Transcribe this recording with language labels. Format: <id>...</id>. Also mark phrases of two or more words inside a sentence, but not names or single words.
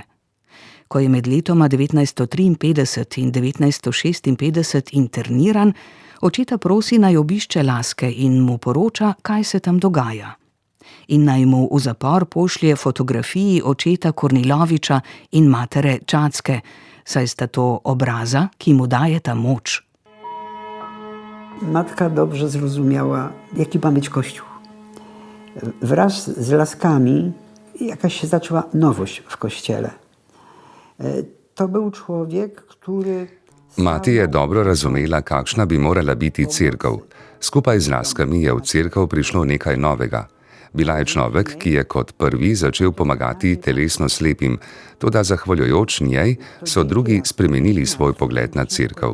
<sl>Ko je med letoma 1953 in 1956 interniran, očeta prosi naj obišče Laske in mu poroča, kaj se tam dogaja. In naj mu v zapor pošlje fotografiji očeta Korniloviča in matere Čatske, saj sta to obraza, ki mu dajeta moč.</sl> <pl>Matka dobrze zrozumiała, jaki ma być Kościół. Wraz z Laskami jakaś się zaczęła nowość w Kościele. To był człowiek, który...</pl> <sl>Mati je dobro razumela, kakšna bi morala biti cerkev. Skupaj z Laskami je v cerkev prišlo nekaj novega. Bila je človek, ki je kot prvi začel pomagati telesno slepim, toda zahvaljujoč njej so drugi spremenili svoj pogled na cerkev.</sl>